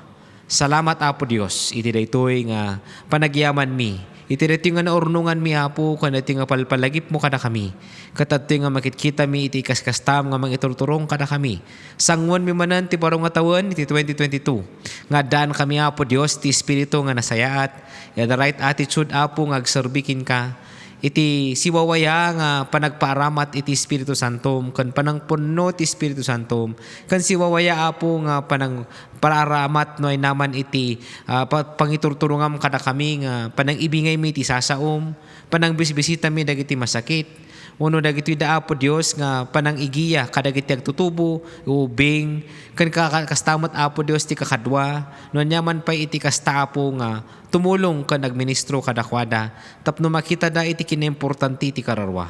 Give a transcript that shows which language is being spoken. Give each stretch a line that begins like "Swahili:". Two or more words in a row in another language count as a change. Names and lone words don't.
Iloko: Salamat Apo Dios iti daytoy nga panagyaman mi. Iti daytoy nga naurnungan mi Apo kan daytoy nga palpalagip mo kada kami. Kat daytoy nga makitkita mi iti kaskastam nga mangiturturong kada kami. Sangwan mi manan ti baro nga tawen iti 2022. Nga daan kami Apo Dios ti espiritu nga nasayaat.
English: The right attitude
Iloko: Apo nga agserbikin ka. Iti siwawaya nga panagpaaramat iti Espiritu Santom kan panangpunno ti Espiritu Santom kan siwawaya Apo nga panang paraaramat no ay naman iti pangiturturungam kada kami nga panang ibingay mi iti sasaom panang bisbisita mi dagiti masakit uno dagiti da Apo Dios nga panang igiya kadagiti agtutubo ubing kan kastamot Apo Dios ti kakadwa no nyaman pay iti kasta Apo nga tumulong kan nagministro kadakwada tapno makita da iti kinimportanti ti kararwa.